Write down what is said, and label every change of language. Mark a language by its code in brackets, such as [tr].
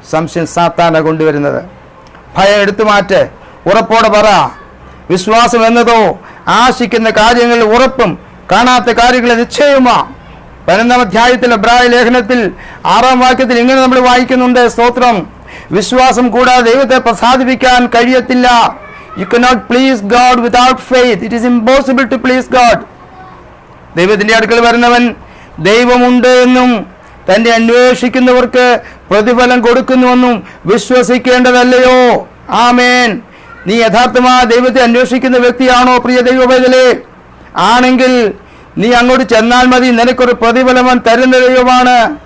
[ml] സംശയം സാത്താനാ കൊണ്ടുവരുന്നത്. ഭയം എടുത്തു മാറ്റ്, ഉറപ്പോടെ പറ. വിശ്വാസം എന്നതോ ആശിക്കുന്ന കാര്യങ്ങളിൽ ഉറപ്പും കാണാത്ത കാര്യങ്ങളിൽ നിശ്ചയമാ. 15-ാം അധ്യായത്തിൽ എബ്രായ ലേഖനത്തിൽ 6-ാം വാക്യത്തിൽ ഇങ്ങനെ നമ്മൾ വായിക്കുന്നുണ്ട്, സ്തോത്രം, വിശ്വാസം കൂടാതെ ദൈവത്തെ പ്രസാദിപ്പിക്കാൻ കഴിയത്തില്ല. [en] You cannot please God without faith. It is impossible to please God. [ml] ദൈവത്തിന്റെ അടുക്കൽ വരുന്നവൻ ദൈവമുണ്ട് എന്നും തന്നെ അന്വേഷിക്കുന്നവർക്ക് പ്രതിഫലം കൊടുക്കുന്നുവെന്നും വിശ്വസിക്കേണ്ടതല്ലയോ? ആമേൻ. നീ യഥാർത്ഥമായ ദൈവത്തെ അന്വേഷിക്കുന്ന വ്യക്തിയാണോ പ്രിയ ദൈവവേദലേ? ആണെങ്കിൽ നീ അങ്ങോട്ട് ചെന്നാൽ മതി, നിനക്കൊരു പ്രതിഫലം തരുന്ന ദൈവമാണ്.